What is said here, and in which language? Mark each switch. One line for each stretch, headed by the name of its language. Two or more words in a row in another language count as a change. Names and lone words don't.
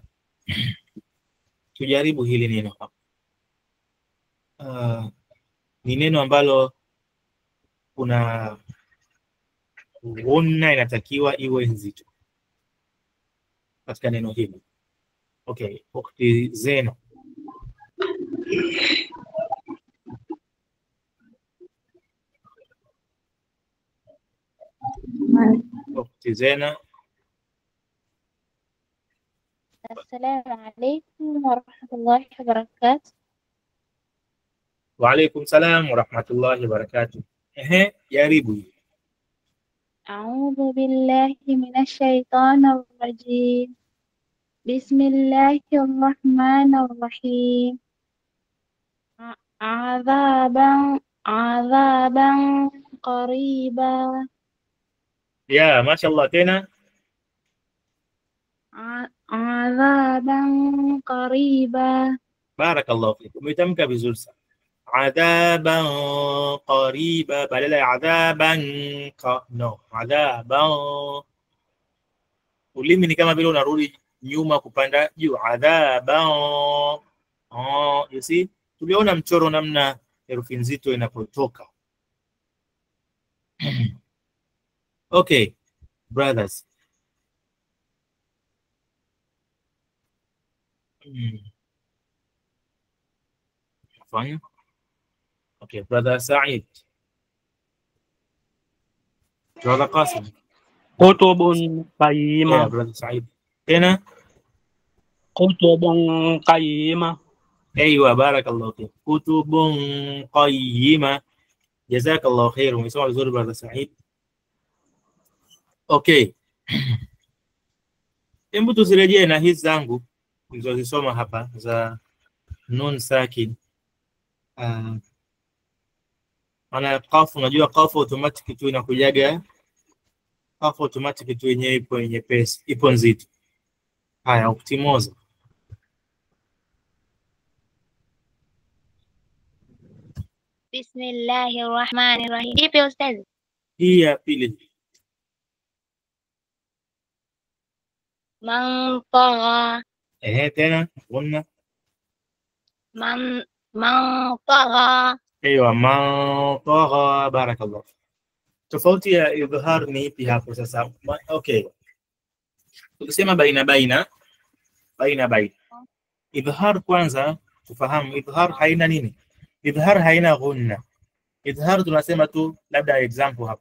Swahili: Tujaribu hili neno hapa. Ni neno ambalo kuna ghunna inatakiwa iwe nzito katika neno hili. Okay, Ukhti Zena. Ukhti Zena.
Arabic: السلام عليكم ورحمة الله وبركاته. وعليكم السلام ورحمة الله وبركاته.
Swahili: Jaribu.
Arabic: أعوذ بالله من الشيطان الرجيم. بسم الله الرحمن الرحيم. عذابا قريبا.
Swahili: Ya, mashallah. Tena
Arabic: عذابا قريبا. بارك الله فيكم.
Swahili: Umetamka vizuri sana.
Arabic: عذابا قريبا
Swahili: badala ya adhaban no, adhaban. Ulimi ni kama vile unarudi nyuma kupanda juu.
Arabic: Adhaban.
English: You see?
Swahili: Tuliona mchoro namna herufi nzito inapotoka.
English: Okay, brothers. Fine. Okay, brother Said. Brother Qasim.
Arabic: كتب
English: Yeah,
Arabic: قيمة.
English: brother Said.
Swahili: Tena?
Arabic: كتب قيمة. أيوه بارك الله فيك كتب قيمة. جزاك الله خير.
Swahili: Umesoma vizuri brother Said.
English: Okay.
Swahili: Hebu tuzirejee na hizi zangu nilizozisoma hapa za
Arabic: نون ساكن.
Swahili: Maana qafu, unajua qafu automatic tu inakujaga, qafu automatic tu yenyewe ipo nyepesi, ipo nzito. Haya, ukitimoza.
Arabic: بسم الله الرحمن الرحيم.
Swahili: Ipi ustazi? Hii ya pili.
Arabic: من طغى.
Swahili: Tena qulna.
Arabic: من طغى. أيوه من طغى بارك الله.
Swahili: Tofauti ya idhhar ni ipi hapo sasa? Okay. Tukisema baina. Idhhar kwanza tufahamu, idhhar haina nini? Idhhar haina ghunna. Idhhar tunasema tu, labda example hapo.